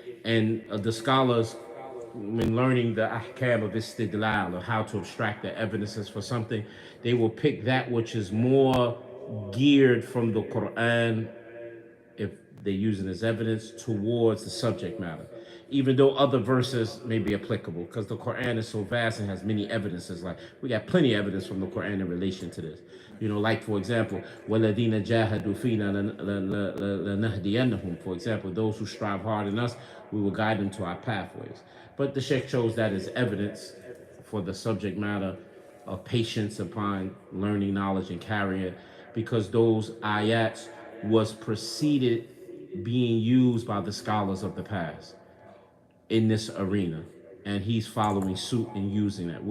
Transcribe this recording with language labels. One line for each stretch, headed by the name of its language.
English: And the scholars, when learning the ahkam of istidlal, or how to abstract the evidences for something, they will pick that which is more geared from the Quran, if they're using as evidence, towards the subject matter. Even though other verses may be applicable, because the Quran is so vast and has many evidences. Like, we got plenty of evidence from the Quran in relation to this. Like, for example,
Arabic: وَالَّذِينَ جَاهَدُوا فِينَا لَنَهْدِيَنَّهُم.
English: For example, those who strive hard in us, we will guide them to our pathways. But the Sheikh chose that as evidence for the subject matter of patience upon learning knowledge and carrying it, because those ayats was preceded being used by the scholars of the past in this arena, and he's following suit and using that.